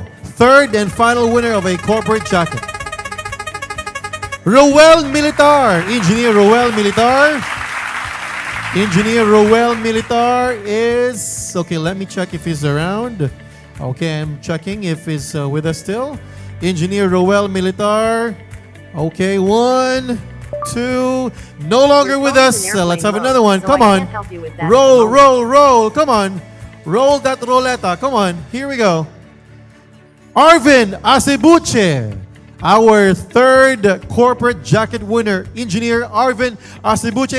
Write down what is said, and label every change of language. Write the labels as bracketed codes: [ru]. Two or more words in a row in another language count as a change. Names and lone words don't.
[en] Third and final winner of a corporate jacket. Roel Militar. Engineer Roel Militar. Engineer Roel Militar is... Okay, let me check if he's around. Okay, I'm checking if he's with us still. Engineer Roel Militar. Okay, 1, 2. No longer with us. Let's have another one. Come on. Roll, roll, roll. Come on. Roll that roleta. Come on. Here we go. Arvin Acebuche. Our third corporate jacket winner, Engineer Arvin Acebuche.